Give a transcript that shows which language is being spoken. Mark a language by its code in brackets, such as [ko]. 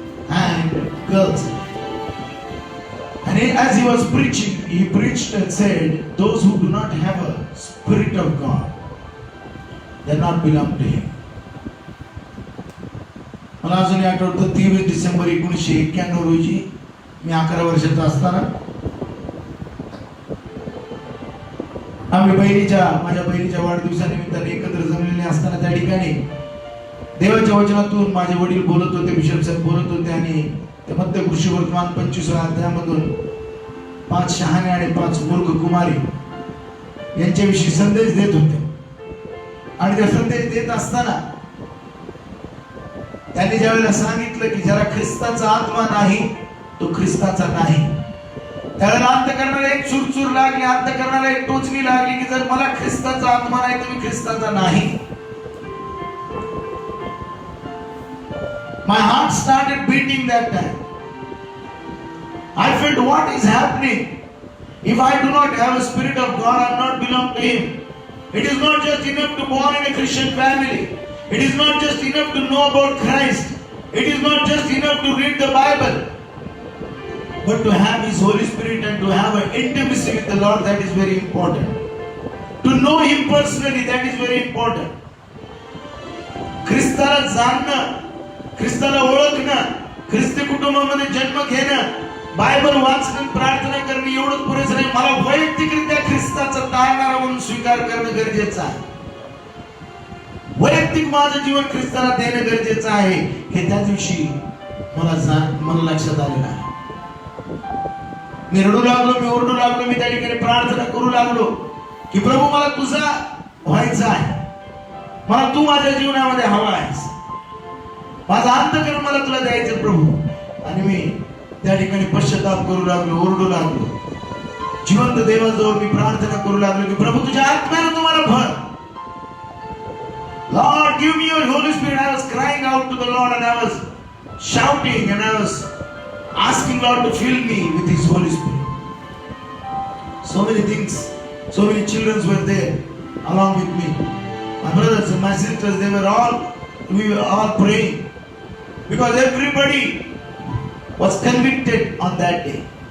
[en] And girls. And as he was preaching, he preached and said, those who do not have a Spirit of God, they not belong to Him. [mr] मला अजूनही आठवतं 23 डिसेंबर 1991 रोजी मी 11 वर्षाचा असताना आम्ही माझ्या बहिणीच्या वाढदिवसानिमित्ताने एकत्र जमलेले असताना त्या ठिकाणी देवाच्या वचनातून माझे वडील बोलत होते, बिशप साहेब बोलत होते, आणि ते मध्य कृषी वर्तमान 25व्या अध्यायामधून 5 शहाणे आणि 5 मूर्ख कुमारी यांच्याविषयी संदेश देत होते. आणि ते संदेश देत असताना त्यांनी ज्यावेळेला सांगितलं की ज्याला ख्रिस्ताचा आत्मा नाही तो ख्रिस्ताचा नाही, त्यावेळेला अंतःकरणाला एक चुरचूर लागली, अंतःकरणाला एक टोचणी लागली की जर मला ख्रिस्ताचा आत्मा नाही तर मी ख्रिस्ताचा नाही. [en] My heart started beating that time. I felt, what is happening? If I do not have a Spirit of God, I not belong to Him. It is not just enough to born in a Christian family. It is not just enough to know about Christ. It is not just enough to read the Bible. But to have His Holy Spirit and to have an intimacy with the Lord, that is very important. To know Him personally, that is very important. [mr] ख्रिस्ताला जाणणं, ख्रिस्ताला ओळखणं, ख्रिस्ती कुटुंबामध्ये जन्म घेणं, Bible वाचणं, प्रार्थना करणं एवढंच पुरेसं नाही. मला वैयक्तिकरित्या ख्रिस्ताचा तारणारा म्हणून स्वीकार करणं गरजेचं आहे. वैयक्तिक माझं जीवन ख्रिस्ताला देणं गरजेचं आहे, हे त्या दिवशी मला लक्षात आलेलं आहे. मी रडू लागलो, मी ओरडू लागलो, मी त्या ठिकाणी प्रार्थना करू लागलो की प्रभू मला तुझा व्हायचं आहे, मला तू माझ्या जीवनामध्ये हवा आहेस, माझं अंतःकरण मला तुला द्यायचं प्रभू. आणि मी त्या ठिकाणी पश्चाताप करू लागलो, ओरडू लागलो, जिवंत देवाजवळ मी प्रार्थना करू लागलो की प्रभू तुझ्या आत्म्याने तुम्हाला भर. [en] Lord, give me your Holy Spirit. I was crying out to the Lord and I was shouting and I was asking Lord to fill me with His Holy Spirit. So many things, so many children were there along with me. My brothers and my sisters, we were all praying because everybody was convicted on that day.